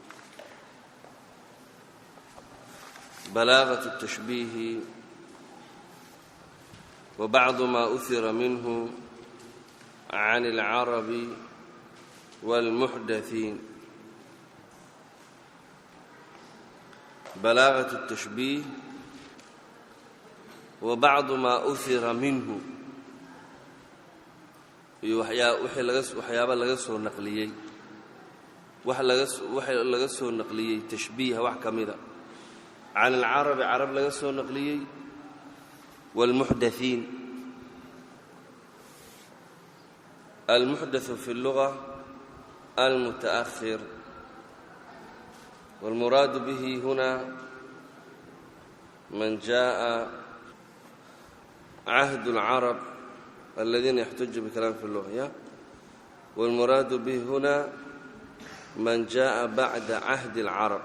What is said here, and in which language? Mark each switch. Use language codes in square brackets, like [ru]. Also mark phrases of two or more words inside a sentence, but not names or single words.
[ar] بلاغة التشبيه وبعض ما أثر منه عن العرب والمحدثين. بلاغة التشبيه وبعض ما أثر منه [so] waxyaaba laga soo naqliyay laga soo naqliyay tashbiih wax kamida [ar] عن العرب عرب [so] laga soo naqliyay والمحدثين. [ar] المحدث في اللغة المتأخر، والمراد به هنا من جاء عهد العرب الذين يحتج بكلام في اللغة، والمراد به هنا من جاء بعد عهد العرب.